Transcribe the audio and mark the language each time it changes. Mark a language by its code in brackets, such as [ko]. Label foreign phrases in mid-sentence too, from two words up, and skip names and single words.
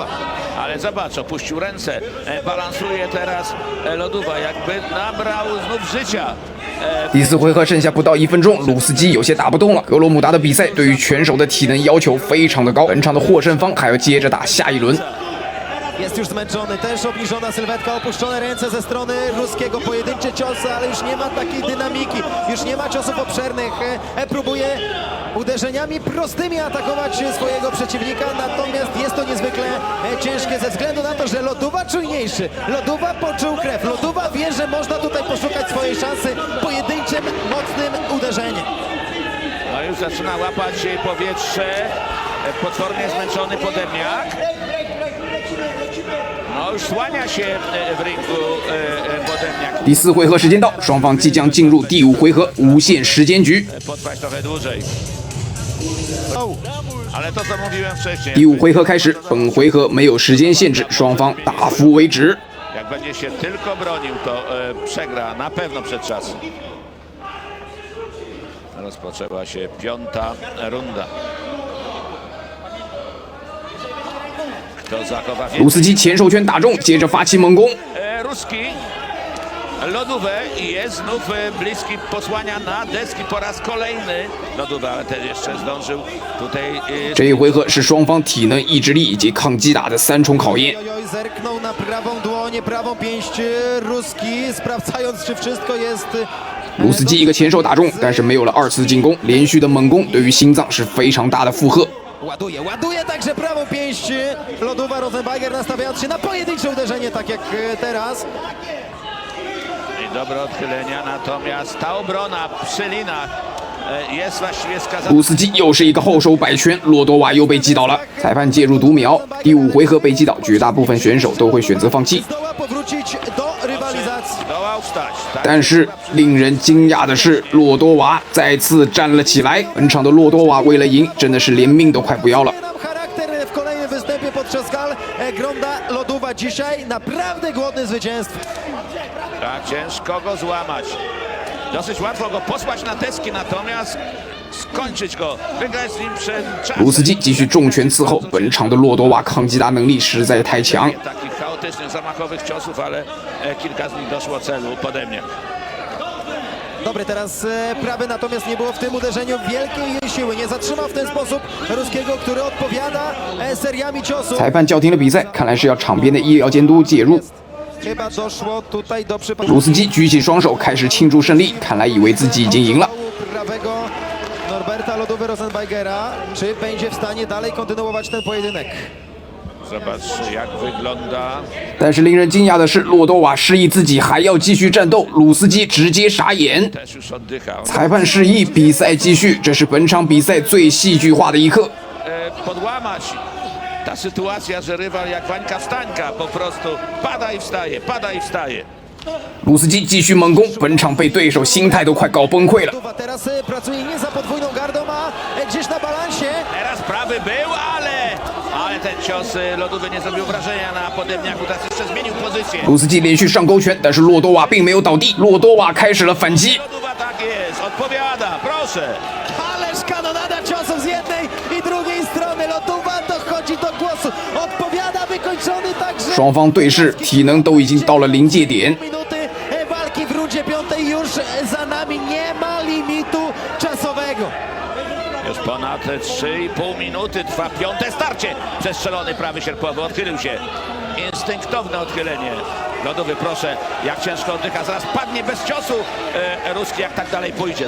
[pl] Ale zobacz, opuścił ręce, balansuje teraz Lodowa, jakby nabrał znów życia. [zh] 第四回合剩下不到1分钟，鲁斯基有些打不动了。格罗姆达的比赛对于拳手的体能要求非常的高，本场的获胜方还要接着打下一轮。 [pl] Jest już zmęczony, też obniżona sylwetka, opuszczone ręce ze strony ruskiego, pojedyncze ciosy, ale już nie ma takiej dynamiki, już nie ma ciosów obszernych, próbuje uderzeniami prostymi atakować swojego przeciwnika, natomiast jest to niezwykle ciężkie ze względu na to, że Lodowa czujniejszy, Lodowa poczuł krew, Lodowa wie, że można tutaj poszukać swojej szansy pojedynczym, mocnym uderzeniem. No już zaczyna łapać powietrze, potwornie zmęczony Podemniak. No już słania się w ringu Podemniak. [zh] 第四回合时间到，双方即将进入第五回合无限时间局。 [pl] Potrwać trochę dłużej. Ale to co mówiłem wcześniej. [zh] 第五回合开始，本回合没有时间限制，双方打服为止。 [pl] Jak będzie się tylko bronił, to przegra na pewno przed czasem. Rozpoczęła się piąta runda. Kto zachowa [zh] 鲁 [pl] więcej? [zh] 斯基前手拳打中，接着发起猛攻。 [pl] Ruski Lodówę i jest znów bliski posłania na deski po raz kolejny. Lodówę, ale też jeszcze zdążył tutaj. [zh] 这一回合是双方体能、意志力以及抗击打的三重考验。 [pl] Ojoj, zerknął na prawą dłoń, prawą pięść Ruski, sprawdzając, czy wszystko jest... [zh] 鲁斯基一个前手打中，但是没有了二次进攻，连续的猛攻对于心脏是非常大的负荷。 [pl] Ładuje także prawą pięść Lodowa. Rosenberger nastawiając się na pojedyncze uderzenie, tak jak teraz. I dobre odchylenia, natomiast ta obrona przy linach jest właściwie skazana. [zh] 鲁斯基又是一个后手摆拳，洛多瓦又被击倒了。裁判介入读秒，第五回合被击倒，绝大部分选手都会选择放弃。 [pl] Zdoła powrócić do rywalizacji. Zdołał wstać. Tak. [zh] 但是令人惊讶的是，洛多瓦再次站了起来。本场的洛多瓦为了赢，真的是连命都快不要了。 [pl] Nam charakter w kolejnym występie podczas gal Gronda Lodowa dzisiaj naprawdę głodny zwycięstwa. Tak, ciężko go złamać. Dosyć łatwo go posłać na deski, natomiast skończyć go, wygrać z nim przed [zh] 鲁斯 [pl] czasem. [zh] 基继续重拳伺候，本场的洛多瓦抗击打能力实在太强。 [pl] Takich chaotycznych, zamachowych ciosów, ale kilka z nich doszło celu pode mnie. Dobry, teraz prawy, natomiast nie było w tym uderzeniu wielkiej jej siły. Nie zatrzymał w ten sposób Ruskiego, który odpowiada seriami ciosów. [zh] 裁判叫停了比赛，看来是要场边的医疗监督介入。 [pl] Chyba doszło tutaj do przypadku [zh] 鲁斯基举起双手开始庆祝胜利，看来以为自己已经赢了。 [pl] prawego Norberta Lodowy Rosenbergera. Czy będzie w stanie dalej kontynuować ten pojedynek? Zobacz, jak wygląda. [zh] 但是令人惊讶的是，洛多瓦示意自己还要继续战斗，鲁斯基直接傻眼。 [pl] Też już oddychał. [zh] 裁判示意比赛继续，这是本场比赛最戏剧化的一刻。 [pl] Podłamać ta sytuacja, że rywal jak Wańka Wstańka po prostu pada i wstaje, pada i wstaje. [zh] 鲁斯基继续猛攻，本场被对手心态都快搞崩溃了。 [pl] Lodowa teraz pracuje nie za podwójną gardą, a gdzieś na balansie. Teraz prawy był, ale ten cios Lodówy nie zrobił wrażenia na Podemniaku, teraz jeszcze zmienił pozycję. [zh] 鲁斯基连续上勾拳，但是洛多瓦并没有倒地，洛多瓦开始了反击。 [pl] Lodówa tak jest, odpowiada, proszę. Ależ kanonada ciosów z jednej i drugiej strony. Lodowa dochodzi do głosu. Odpowiada, wykończony także. [zh] 双方对视，体能都已经到了临界点。 [pl] Minuty walki w rundzie piątej już za nami. Nie ma limitu czasowego. Już ponad 3,5 minuty trwa piąte starcie. Przestrzelony prawy sierpowy, odchylił się. Instynktowne odchylenie. Lodowy, proszę, jak ciężko oddycha. Zaraz padnie bez ciosu Ruski, jak tak dalej pójdzie.